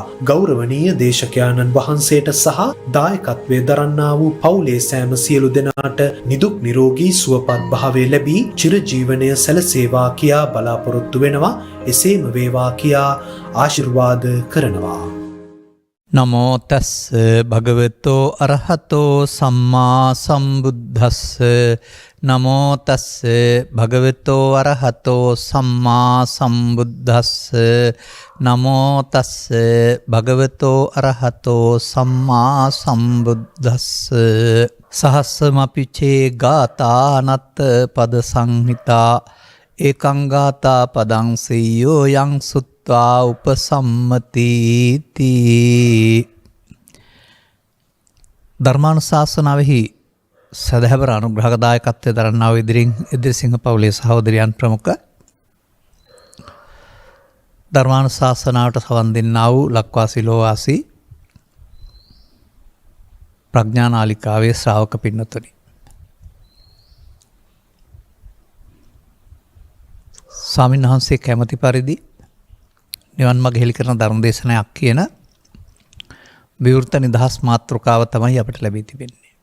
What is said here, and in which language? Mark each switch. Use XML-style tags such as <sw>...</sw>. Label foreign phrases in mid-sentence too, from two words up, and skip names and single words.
<si>ගෞරවනීය දේශකයාණන් වහන්සේට සහ දායකත්වයේ දරන්නා වූ පවුලේ සෑම සියලු දෙනාට නිදුක් නිරෝගී සුවපත් භාවය ලැබී චිරජීවනය සැලසේවා කියා බලාපොරොත්තු වෙනවා. එසේම වේවා කියා ආශිර්වාද කරනවා.</si> <pi>නමෝ තස්ස භගවතෝ අරහතෝ සම්මා සම්බුද්දස්ස නමෝ තස්ස භගවතෝ අරහතෝ සම්මා සම්බුද්දස්ස නමෝ තස්ස භගවතෝ අරහතෝ සම්මා සම්බුද්දස්ස සහස්සමපිචේ ගාතානත් පද සංහිතා ඒකං ගාතා පදං සීයෝ යං සුත්වා උපසම්මතිති.</pi> <si>ධර්මානුශාසනාවෙහි සදහැවර අනුග්‍රහදායකත්වයේ දරන්නා වූ එදිරිසිංහ පවුලේ සහෝදරයන් ප්‍රමුඛ ධර්මානුශාසනාවට සවන් දෙන්නා වූ ලක්වාසී ලෝවාසී ප්‍රඥා නාලිකාවේ ශ්‍රාවක පින්නතුනි, ස්වාමීන් වහන්සේ කැමැති පරිදි නිවන් මඟ හෙළි කරන ධර්ම දේශනයක් කියන විවෘත නිදහස් මාතෘකාව තමයි අපිට ලැබී තිබෙන්නේ.</si>